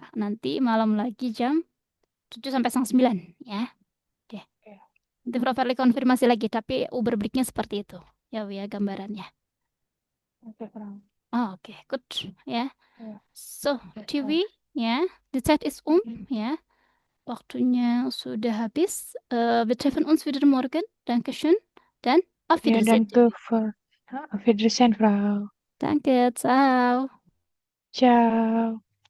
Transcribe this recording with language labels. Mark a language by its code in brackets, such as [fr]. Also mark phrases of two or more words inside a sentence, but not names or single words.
[id] Nanti malam lagi jam 7 sampai 8:30 ya. Oke. Nanti Frau Verli konfirmasi lagi, tapi Uberbliknya seperti itu. Ya Wi ya gambarannya. Oke, Frau. Oke, good ya. Ya. So, TV ya, [de] die Zeit ist ya. [id] Waktunya sudah habis. [de] Wir treffen uns wieder morgen. Dankeschön. Dan auf [id] Ya, [de] Wiedersehen. danke für Auf Wiedersehen, Frau. Danke, ciao. Ciao.